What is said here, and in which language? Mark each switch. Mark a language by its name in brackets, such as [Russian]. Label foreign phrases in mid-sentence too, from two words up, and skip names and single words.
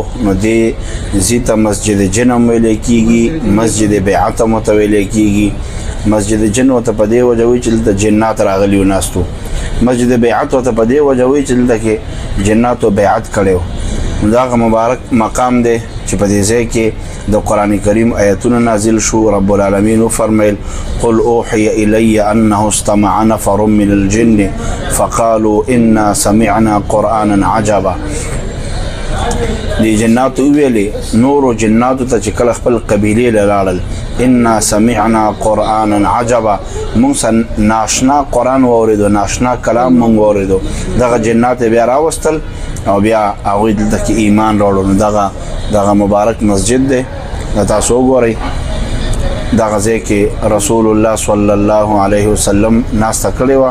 [Pashto] نو دې ځای ته مسجد جن هم ویلی کېږي، مسجد بیعت هم ورته ویلی کېږي. مسجد جن ورته په دې وجه وایي چې دلته جنات راغلي و ناستو. مسجد بیعت ورته په دې وجه وایي چې دلته کې جناتو بیعت کړی و. نو دا هغه مبارک مقام دی چې په دې ځای کې د قرآن کریم آیتونه نازل شو. [Arabic] رب العالمین وفرمیل قل اوحی الی انه استمع نفر من الجن فقالوا انا سمعنا قرآنا عجبا. [Pashto] دی جناتو ویلي نورو جناتو ته چې کله خپل قبیلې له لاړل، [Arabic] انا سمعنا قرآنا عجبا، [Pashto] مونږ ناشنا قرآن واورېدو، ناشنا کلام مونږ واورېدو. دغه جنات بیا راوستل او بیا هغوی دلته کې ایمان راوړل. نو دغه مبارک مسجد دی. تاسو وګورئ دغه ځای کې رسول الله [Arabic] صلی الله علیه وسلم [Pashto] ناسته کړې وه.